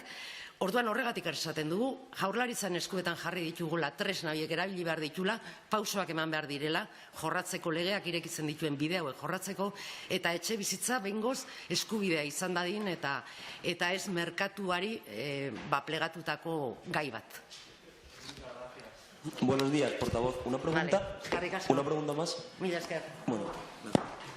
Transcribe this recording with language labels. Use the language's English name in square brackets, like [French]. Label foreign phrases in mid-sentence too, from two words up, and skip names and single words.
[Basque] Orduan horregatik esaten dugu, jaurlaritzan eskuetan jarri ditugula, tresna horiek erabili behar ditula, pausoak eman behar direla, jorratzeko legeak irekitzen dituen bide hauek jorratzeko, eta etxe bizitza behingoz eskubidea izan dadin, eta ez merkatuari plegatutako gai bat. [Spanish] Buenos días, portavoz. ¿Una pregunta? Vale. ¿Una pregunta más? [Basque] Mila esker. Bueno.